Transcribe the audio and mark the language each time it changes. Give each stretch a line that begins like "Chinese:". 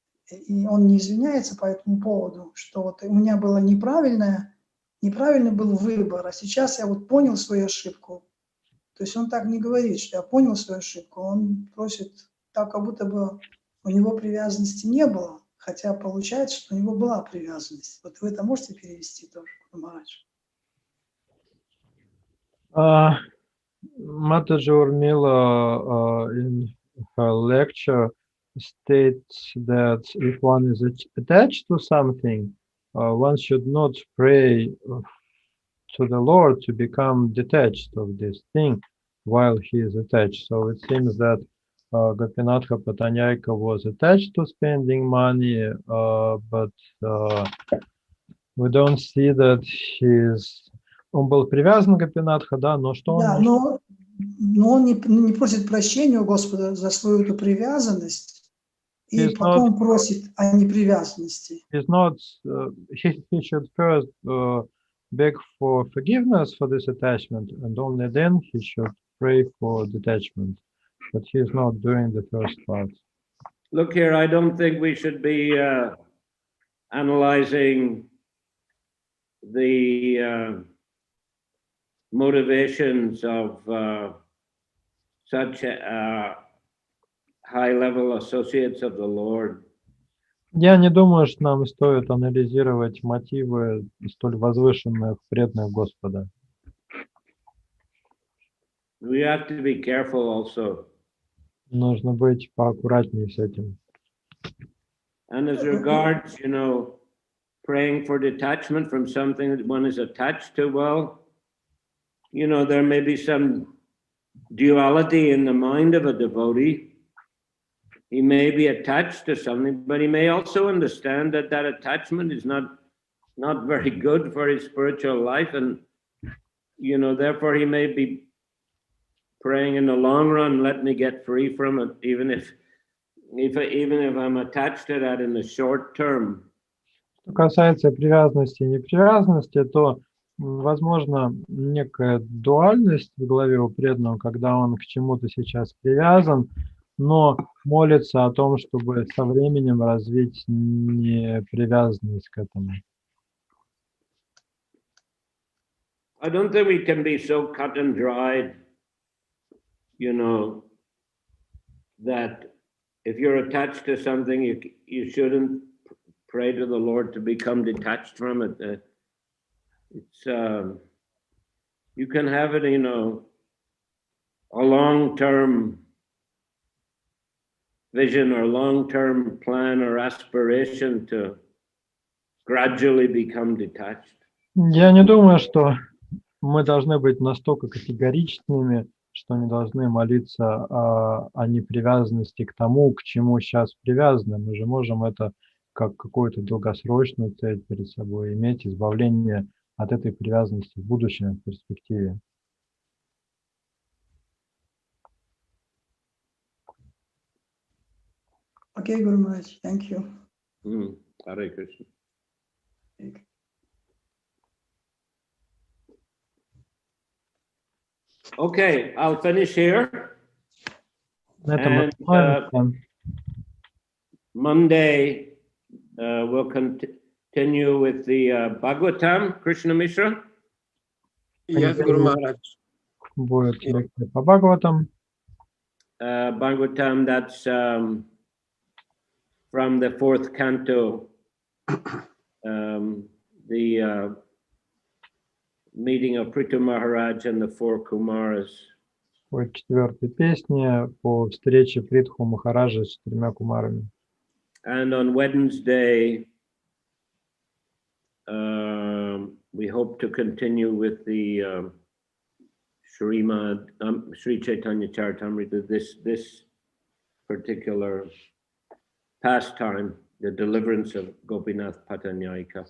Russian: И он не извиняется по этому поводу, что вот у меня было неправильный был выбор, а сейчас я вот понял свою ошибку. То есть он так не говорит, что я понял свою ошибку, он просит так, как будто бы у него привязанности не было, хотя получается, что у него была привязанность. Вот вы это можете перевести тоже, Махарадж?
English: Mataji Urmila in her lecture states that if one is attached to something, one should not pray to the Lord to become detached of this thing while he is attached. So it seems that Gopinatha Pаттanaika was attached to spending money, but we don't see that
Russian: он был привязан к Гопинатха, да, но что он... Да, но он не просит прощения у Господа за свою эту привязанность, и потом просит о непривязанности.
English: He should first beg for forgiveness for this attachment, and only then he should pray for detachment. But he is not doing the first part. Look here, I don't think we should be analyzing the motivations of such high-level associates of the Lord.
Russian: Я не думаю, что нам стоит анализировать мотивы столь возвышенных преданных Господа.
English: We have to be careful also.
Russian: Нужно быть поаккуратнее с этим.
English: And as regards, praying for detachment from something that one is attached to, well, there may be some duality in the mind of a devotee. He may be attached to something, but he may also understand that that attachment is not very good for his spiritual life, and therefore he may be praying in the long run, let me get free from it, even if I'm attached to that in the short term.
Russian: Что касается привязанности и непривязанности, то возможно некая дуальность в голове у преданного, когда он к чему-то сейчас привязан, но молится о том, чтобы со временем развить непривязанность к этому.
English: I don't think we can be so cut and dried, that if you're attached to something, you shouldn't pray to the Lord to become detached from it. You can have it, a long-term vision or long-term plan or aspiration to gradually become detached.
Russian: Я не думаю, что мы должны быть настолько категоричными, что не должны молиться о непривязанности к тому, к чему сейчас привязаны. Мы же можем это как какую-то долгосрочную цель перед собой иметь, избавление от этой привязанности в будущем, в перспективе.
English: Okay, Guru Maharaj, thank you. Hare Krishna. Okay, I'll finish here. And Monday, we'll continue with the Bhagavatam, Krishna Mishra. Yes, Guru Maharaj.
Russian: Будет лекция по Бхагаватам.
English: Bhagavatam, that's from the 4th canto, the meeting of Prithu Maharaj and the 4 Kumaras.
Russian: По 4-й песне, по встрече Притху Махараджа с 4 кумарами.
English: And on Wednesday, we hope to continue with the Sri Chaitanya Charitamrita, this particular pastime, the deliverance of Gopinath Patanyayika.